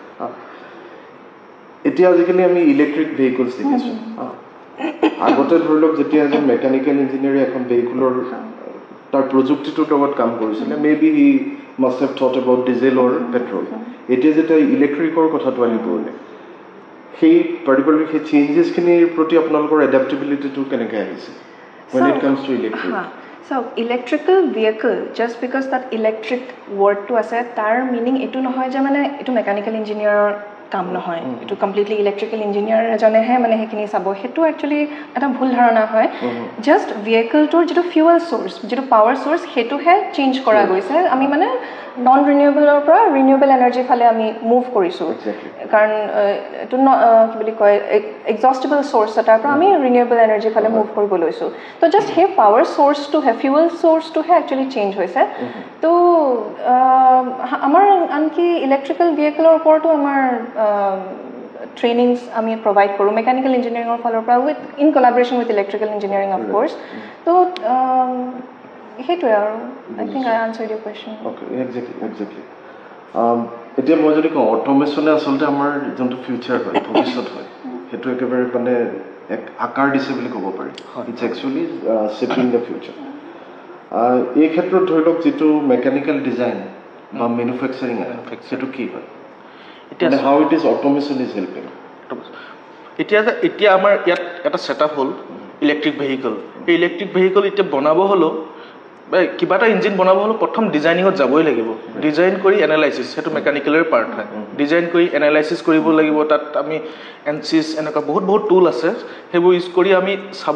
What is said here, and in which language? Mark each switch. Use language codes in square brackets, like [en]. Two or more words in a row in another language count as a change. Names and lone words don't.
[as] এতিয়া আজিকালি আমি [en] electric vehicles [as] দেখিছোঁ আগতে ধৰি লওক যেতিয়া এজন [en] mechanical engineer [as] এখন ভেহিকুলৰ তাৰ প্ৰযুক্তিটোৰ লগত কাম কৰিছিলে [en] may be he must have thought about diesel or petrol [as] এতিয়া যেতিয়া ইলেক্ট্ৰিকৰ কথাটো আহি পৰিলে সেই পাৰ্টিকুলাৰলি সেই চেঞ্জেছখিনিৰ প্ৰতি আপোনালোকৰ এডাপ্টেবিলিটিটো কেনেকৈ আহিছে [en] when it comes to electric so electrical vehicle just because that electric word [as] তো আছে তাৰ meaning এইটো নহয় যে মানে এইটো [en] mechanical engineer [as] কাম নহয় এটো কমপ্লিটলি [en] electrical engineer [as] এজনেহে মানে হেখিনি চাব হেতু একচুয়ালি এটা ভুল ধাৰণা হয় জাস্ট ভেহিকলটোৰ যেটো [en] fuel source [as] যেটো [en] power source [as] হেতুহে চেঞ্জ কৰা গৈছে আমি মানে [en] non renewable [as] পৰা [en] renewable energy [as] ফালে আমি মুভ কৰিছো কাৰণ এটো কি বুলি কয় [en] exhaustible source [as] এটাৰ পৰা আমি [en] renewable energy [as] ফালে মুভ কৰিব লৈছো তো জাস্ট হে [en] power source [as] হে [en] fuel source [as] হে একচুয়ালি চেঞ্জ হৈছে তো আমাৰ আনকি [en] electrical vehicle [as] ওপৰতো আমাৰ [en] trainings আমি provide কৰো mechanical engineering or follow with in collaboration with electrical engineering of course so [as] হেতু আৰু [en] I think I answered your question okay exactly [as] এতিয়া মই যদি কওঁ অটোমেশনে আসলতে আমাৰ যোনটো ফিউচাৰ হয় ভৱিষ্যত হয় হেতু একেবাৰে মানে এক আকাৰ দিছে বুলি ক'ব পাৰি [en] it's actually shaping the future [as] এই ক্ষেত্ৰত ধৰি লওক যেটো [en] mechanical design [as] বা ম্যানুফ্যাকচাৰিং হেতু কি হয় [en] and how it is automation is helping [as] এতিয়া আমাৰ ইয়াত এটা সেটআপ হল [en] electric vehicle [as] এই [en] electric vehicle [as] এতিয়া বনাব হলো কিবা এটা ইঞ্জিন বনাব হলো প্ৰথম ডিজাইনিঙত যাবই লাগিব ডিজাইন কৰি এনালাইসিস হেতু [en] mechanical part [as] হয় ডিজাইন কৰি এনালাইসিস কৰিব লাগিব তাত আমি এনসিস এনেকা বহুত টুল আছে হেবু ইউজ কৰি আমি চাব